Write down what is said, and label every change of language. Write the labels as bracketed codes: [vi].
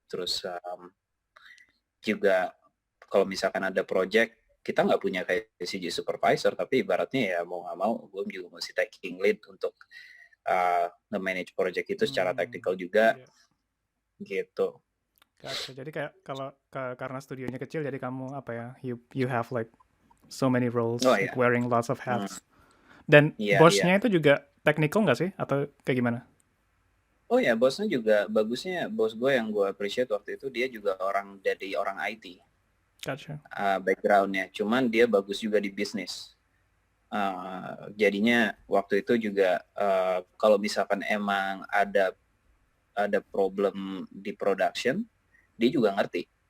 [id] Terus juga kalau misalkan ada project, kita nggak punya kayak CG supervisor, tapi ibaratnya ya mau nggak mau gue juga mesti [en] taking lead [id] untuk nge-manage project itu secara technical juga. Gitu. [en] Gotcha. [id] Jadi kayak kalau karena studionya kecil, jadi kamu apa ya? [en] You have like so many roles, like wearing lots of hats. [id] Dan bosnya itu juga technical nggak sih? Atau kayak gimana? Oh ya, bosnya juga bagusnya. Bos gue yang gue appreciate waktu itu, dia juga jadi orang IT. [en] Gotcha. [id] Backgroundnya. Cuman dia bagus juga di bisnis. Jadinya waktu itu juga kalau misalkan emang ada problem di production, dia juga ngerti.